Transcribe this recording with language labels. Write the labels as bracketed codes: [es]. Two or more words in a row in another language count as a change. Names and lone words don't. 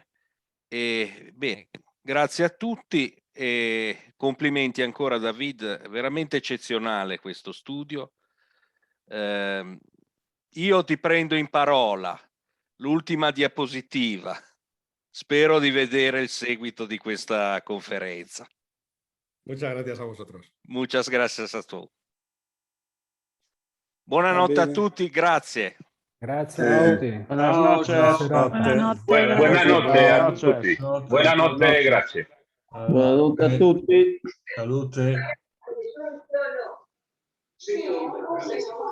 [it] E bene, grazie a tutti e complimenti ancora a David, veramente eccezionale questo studio. Io ti prendo in parola, l'ultima diapositiva. Spero di vedere il seguito di questa conferenza. [es] Muchas gracias a vosotros. Muchas gracias a todos. [it] Buonanotte a tutti, grazie. Grazie a tutti. Buonanotte. Buonanotte a tutti. Buonanotte e grazie. Buonanotte a tutti. Salute.